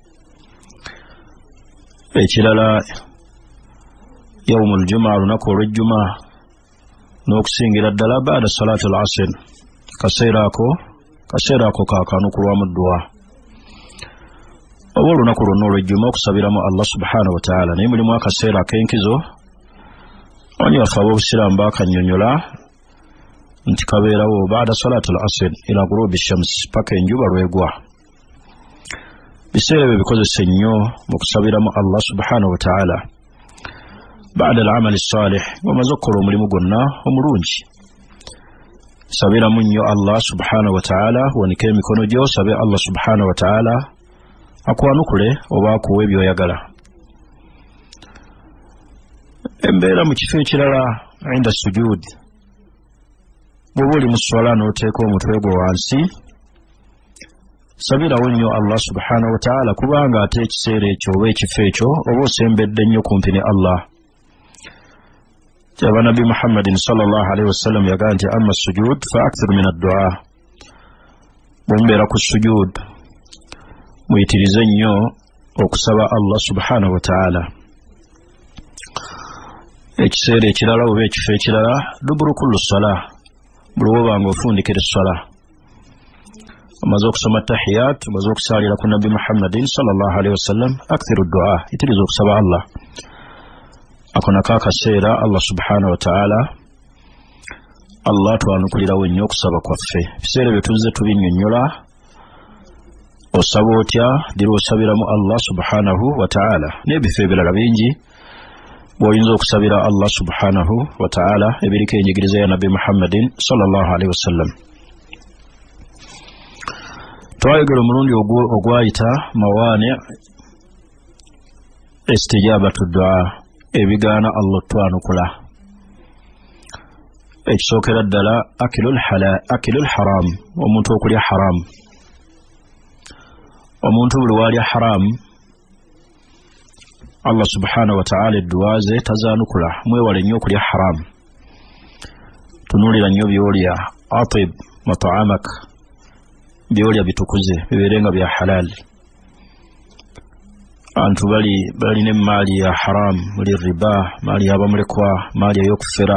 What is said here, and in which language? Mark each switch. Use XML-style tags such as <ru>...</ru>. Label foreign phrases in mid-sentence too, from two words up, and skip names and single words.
<lg>Ekirala</lg> <ar>يوم الجمعة,</ar> <lg>lunaku olw'ejjuma, n'okusingira ddala</lg> <ar>بعد صلاة العصر,</ar> <lg>kaseera ako kakanukulwamu dduwa. Oba olunaku lwonna olw'ejjuma okusabiramu</lg> <ar>الله سبحانه وتعالى.</ar> <lg>Naye mulimu akaseera ak'enkizo, abanyi baffe ab'obusiraamu bakannyonnyola nti kabeerawo</lg> <ar>بعد صلاة العصر إلى غروب الشمس,</ar> <lg>paka enjuba lwegwa. Biseera ebyo bikozesa nnyo mu kusabiramu</lg> <ar>الله سبحانه وتعالى. بعد العمل الصالح,</ar> <lg>wamaze okukola omulimu gwonna omulungi, sabiramu nnyo</lg> <ar>الله سبحانه وتعالى,</ar> <lg>wanika emikono gyo osabe</lg> <ar>الله سبحانه وتعالى</ar> <lg>akwanukule oba akuwe by'oyagala. Embeera mu kifo ekirala</lg> <ar>عند السجود,</ar> <lg>bw'oba oli mu swala n'oteeka omutwe gwo wansi, sabirawo nnyo</lg> <ar>الله سبحانه وتعالى,</ar> <lg>kubanga ate ekiseera ekyo oba ekifo ekyo oba osembedde nnyo kumpi ne Allah. Kyaba Nabi Muhammadin</lg> <ar>صلى الله عليه وسلم</ar> <lg>yagaa nti</lg> <ar>أما السجود فأكثر من الدعاء,</ar> <lg>bw'omubeera ku sujud muyitirize nnyo okusaba</lg> <ar>الله سبحانه وتعالى.</ar> <lg>Ekiseera ekirala oba ekifo ekirala</lg> <ar>دبر كل صلاة,</ar> <lg>buli woba nga ofundikira essala, omaze okusoma tahiyat, omaze okusaalira ku Nabi Muhammadin</lg> <ar>صلى الله عليه وسلم أكثر الدعاء,</ar> <lg>yitiriza okusaba Allah. Ako nako akaseera</lg> <ar>الله سبحانه وتعالى,</ar> <lg>Allah twanukulirawo nnyo okusaba kwaffe. Ebiseera bye tuzze tubinnyonnyola, osaba otya, dira osabiramu</lg> <ar>الله سبحانه وتعالى.</ar> <lg>N'ebifo ebirala bingi bw'oyinza okusabira</lg> <ar>الله سبحانه وتعالى</ar> <lg>ebiriko enjigiriza ya Nabi Muhammadin</lg> <ar>صلى الله عليه وسلم.</ar> <lg>Twayogera omulundi ogwayita</lg> <ar>موانع استجابة الدعاء,</ar> <lg>ebigaana Allah twanukula. Ekisookera ddala</lg> <ar>أكل الحرام,</ar> <lg>omuntu okulya haram. Omuntu buli waalya haram,</lg> <ar>الله سبحانه وتعالى</ar> <lg>edduwa ze tazaanukula. Mwewale nnyo okulya haram. Tunuulira nnyo byolya,</lg> <ar>أطب مطعمك,</ar> <lg>byolya bitukuze bibeerenga bya halal. Antu balina emaali ya haram, muli riba, maali y'abamulekwa, maali ey'okufera.</lg>